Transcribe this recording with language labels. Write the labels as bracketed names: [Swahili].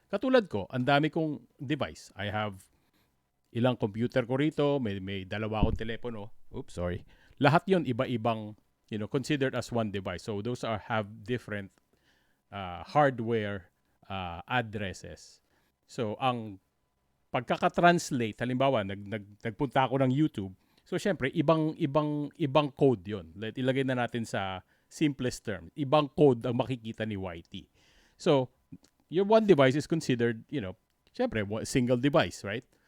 [Filipino] Katulad ko, ang dami kong device. I have ilang computer ko rito, may dalawa akong telepono. [English] Oops, sorry. [Filipino] Lahat yon iba-ibang, [English] considered as one device. So those have different hardware addresses. [Filipino] So ang pagkaka-translate, halimbawa nagpunta ako ng YouTube. So syempre ibang code yon. Ilagay na natin sa simplest term. Ibang code ang makikita ni YT. [English] So your one device is considered, syempre single device, right?